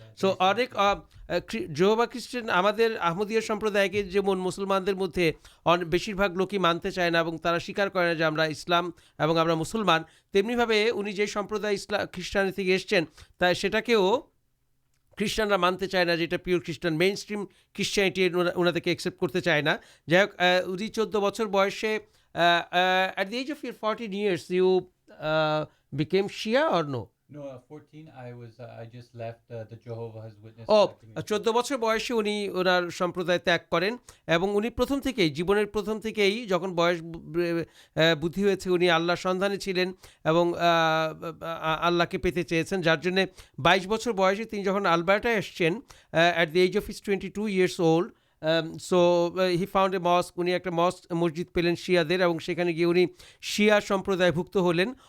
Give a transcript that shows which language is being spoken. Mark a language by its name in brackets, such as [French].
[Bangla] So অনেক জেহোভা খ্রিস্টান আমাদের আহমদীয় সম্প্রদায়কে যেমন মুসলমানদের মধ্যে বেশিরভাগ লোকই মানতে চায় না এবং তারা স্বীকার করে না যে আমরা ইসলাম এবং আমরা মুসলমান, তেমনিভাবে উনি যে সম্প্রদায় খ্রিস্টান থেকে এসছেন তাই সেটাকেও খ্রিস্টানরা মানতে চায় না, যেটা পিওর খ্রিস্টান মেইন স্ট্রিম খ্রিস্টানিটি ওনাদেরকে অ্যাকসেপ্ট করতে চায় না। যাই হোক, উনি 14 বছর বয়সে [English] at the age of your 14 years, you became Shia or no? No, 14. I just left the Jehovah's Witness. ও community. [Bangla] 14 বছর বয়সে উনি ওনার সম্প্রদায় ত্যাগ করেন এবং উনি প্রথম থেকেই জীবনের প্রথম থেকেই যখন বয়স বুদ্ধি হয়েছে উনি আল্লাহর সন্ধানে ছিলেন এবং আল্লাহকে পেতে চেয়েছেন, যার জন্যে 22 বছর বয়সে তিনি যখন আলবার্টায় এসছেন [English] at the age of his 22 years old, so he found a mosque, [Bangla] উনি একটা মসজিদ পেলেন শিয়াদের এবং সেখানে গিয়ে উনি শিয়া সম্প্রদায়ভুক্ত হলেন।